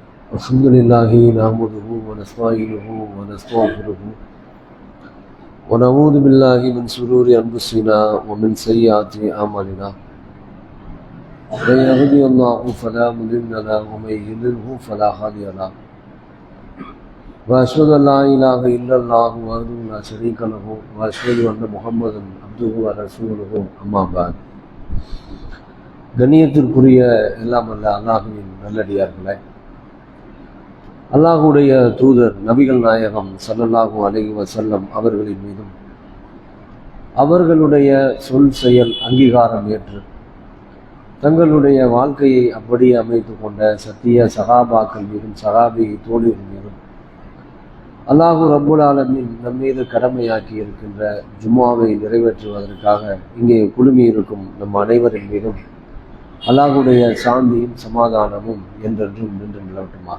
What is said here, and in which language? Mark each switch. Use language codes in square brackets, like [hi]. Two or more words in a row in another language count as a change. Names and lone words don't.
[ar] الحمد لله نحمده ونستعينه ونستغفره ونعوذ بالله من شرور أنفسنا ومن سيئات أعمالنا من يهده الله فلا مضل له ومن يضلل فلا هادي له وأشهد أن لا إله إلا الله وحده لا شريك له وأشهد أن محمدا عبده ورسوله أما بعد [ta] கண்ணியத்திற்குரிய எல்லாம் அல்ல அல்லாஹ்வின் நல்லடியார்களே, அல்லாஹுடைய தூதர் நபிகள் நாயகம் [ar] صلى الله عليه [ta] வஸல்லம் அவர்களின் மீதும் அவர்களுடைய சொல் செயல் அங்கீகாரம் ஏற்று தங்களுடைய வாழ்க்கையை அப்படியே அமைத்து கொண்ட சத்திய சகாபாக்கள் மீதும் சகாபி தோழிகள் மீதும் [ar] الله رب العالمين [ta] நம்மீது கடமையாக்கி இருக்கின்ற ஜும்மாவை நிறைவேற்றுவதற்காக இங்கே குழுமி இருக்கும் நம் அனைவரின் மீதும் அல்லாஹுடைய சாந்தியும் சமாதானமும் என்றென்றும் நின்று நிலவட்டுமாக.